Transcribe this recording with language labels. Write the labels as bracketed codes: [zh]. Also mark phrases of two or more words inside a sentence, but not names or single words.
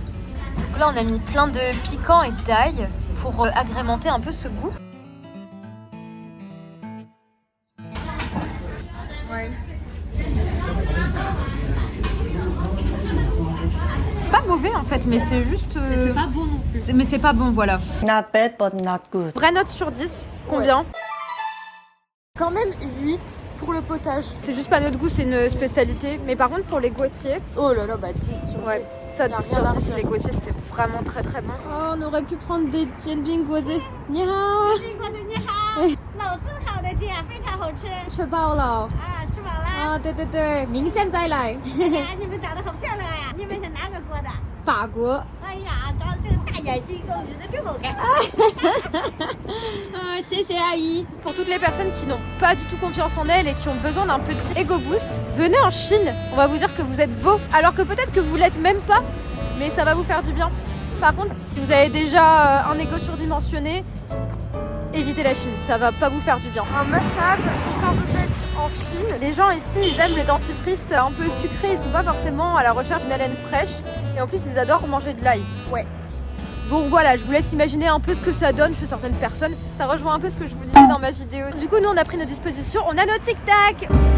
[fr] Donc là, on a mis plein de piquants et d'ail pour agrémenter un peu ce goût. Ouais. C'est pas mauvais en fait, mais c'est juste. C'est pas bon non plus. Mais c'est pas bon, voilà. [en] Not bad, but not good. [fr] Vraie note sur 10, combien? Quand même 8 pour le potage. C'est juste pas notre goût, c'est une spécialité. Mais par contre, pour les Gautier, oh là là, bah 10 sur 10. Ça, 10 sur 10, les Gautier, c'était vraiment très très bon. Oh, on aurait pu prendre des tianbing Gautier. [zh] 你好. 老字号的店非常好吃吃饱了。啊，吃饱了。啊，对对对，明天再来。哎，你们长得好漂亮呀！你们是哪个国的？法国。哎呀，长这个大眼睛，跟我觉得真好看。 [fr] Ah, c'est Aïe. Pour toutes les personnes qui n'ont pas du tout confiance en elles et qui ont besoin d'un petit ego boost, venez en Chine. On va vous dire que vous êtes beau, alors que peut-être que vous l'êtes même pas, mais ça va vous faire du bien. Par contre, si vous avez déjà un ego surdimensionné, évitez la Chine, ça va pas vous faire du bien. Un must-have quand vous êtes en Chine. Les gens ici, ils aiment le dentifrice un peu sucré, ils sont pas forcément à la recherche d'une haleine fraîche. Et en plus, ils adorent manger de l'ail. Ouais. Donc voilà, je vous laisse imaginer un peu ce que ça donne chez certaines personnes. Ça rejoint un peu ce que je vous disais dans ma vidéo. Du coup, nous, on a pris nos dispositions, on a nos tic-tac.